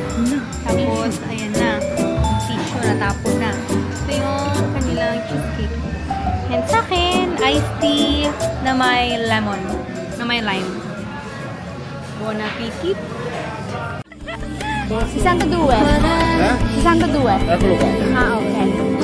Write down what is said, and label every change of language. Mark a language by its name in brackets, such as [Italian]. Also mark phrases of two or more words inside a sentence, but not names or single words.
[Filipino] Tapos, ayan na. Tissue na, tapos na. Ito yung kanilang cheesecake. And sa akin, iced tea na may lemon. Na may lime. [Italian] Buon appetit. Si Santa Due. Si Santa Due. Eccolo qua. [Filipino] Ah, okay.